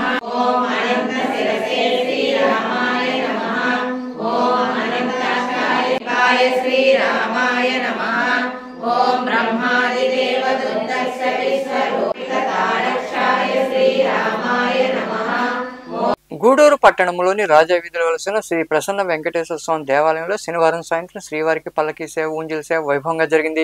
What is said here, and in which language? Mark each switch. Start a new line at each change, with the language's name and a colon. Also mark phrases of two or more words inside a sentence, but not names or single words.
Sanskrit: ओम अनन्तशिरसे श्रीरामाय नमः। ओम अनन्ताकाय श्रीरामाय नमः। ओम ब्रह्मादिदेव दुर्दर्श विश्वरूपितारक्षाय श्रीरामाय नमः।
Telugu: గూడూరు పట్టణంలోని రాజా వీధిలో వెలసిన శ్రీ ప్రసన్న వెంకటేశ్వర స్వామి దేవాలయంలో శనివారం సాయంత్రం శ్రీవారికి పల్లకీ సేవ, ఊంజల్ సేవ వైభవంగా జరిగింది.